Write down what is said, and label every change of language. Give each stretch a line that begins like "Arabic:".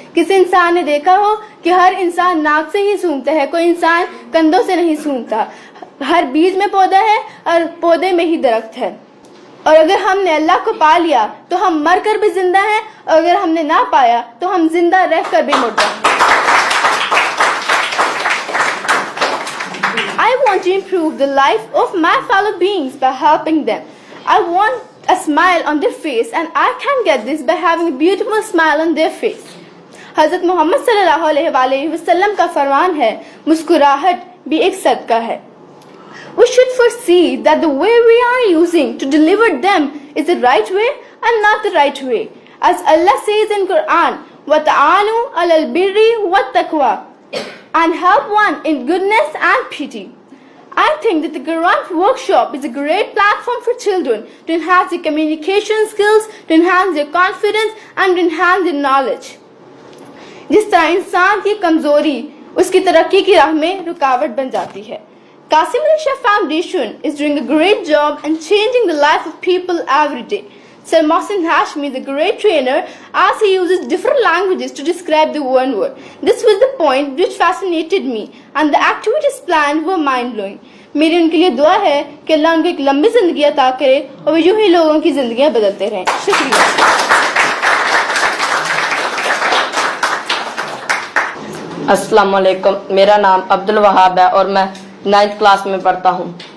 Urdu: کسی انسان نے دیکھا ہو کہ ہر انسان ناک سے ہی سونگتا ہے, کوئی انسان کندھوں سے نہیں سونگتا. ہر بیج میں پودا ہے اور پودے میں ہی درخت ہے. اور اگر ہم نے اللہ کو پا لیا تو ہم مر کر بھی زندہ ہیں, اور اگر ہم نے نہ پایا تو ہم زندہ رہ کر بھی مردہ ہیں.
English: I want to improve the life of my fellow beings by helping them. I want a smile on their face and I can get this by having a beautiful smile on their face.
Urdu: حضرت محمد صلی اللہ علیہ وآلہ وسلم کا فرمان ہے, مسکراہٹ بھی ایک صدقہ ہے.
English: We should foresee that the way we are using to deliver them is the right way and not the right way. As Allah says in Quran,
Arabic: وَتَعَانُوا عَلَى الْبِرِّ وَالتَّقْوَى,
English: and help one in goodness and pity. I think that the Quran workshop is a great platform for children to enhance their communication skills, to enhance their confidence and to enhance their knowledge.
Urdu: جس طرح انسان کی کمزوری اس کی ترقی کی راہ میں رکاوٹ بن جاتی ہے.
English: Qasim Ali Shah Foundation is doing a great job and changing the life of people every day. Sir Mohsin Hashmi is a great trainer as he uses different languages to describe the one word. This was the point which fascinated me and the activities planned were mind-blowing.
Urdu: میری ان کے لیے دعا ہے کہ اللہ ان کو ایک لمبی زندگی عطا کرے اور وہ یوں ہی لوگوں کی زندگیاں بدلتے رہیں. شکریہ. السلام علیکم. میرا نام عبد الوہاب ہے اور میں 9th کلاس میں پڑھتا ہوں.